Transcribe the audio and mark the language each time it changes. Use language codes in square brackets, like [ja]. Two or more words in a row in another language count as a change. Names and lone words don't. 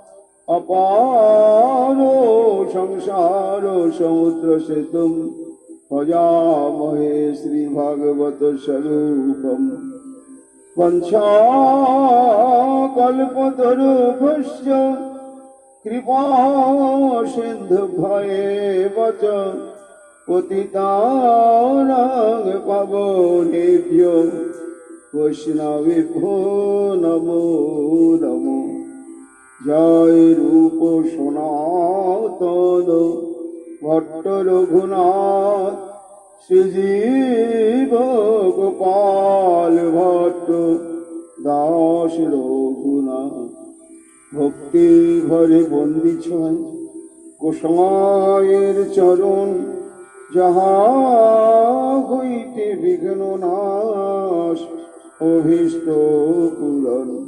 [sa] অপারো সংসার সমুদ্র সেতুম ভজামহে শ্রীভাগবত স্বরূপম বঞ্চাকল্পতরুভ্যশ্চ কৃপা সিন্ধুভ্যেব চ পতিতানাং পাবনেভ্যো বৈষ্ণবেভ্যো নমো নমো। [bn] জয় রূপ সনাতন ভট্ট রঘুনাথ শ্রীজীব গোপাল ভট্ট দাস রঘুনাথ ভক্তি ভরে বন্দি ছয় গোসাঁয়ের চরণ যাহা হইতে বিঘ্ন নাশ অভীষ্ট পূরণ।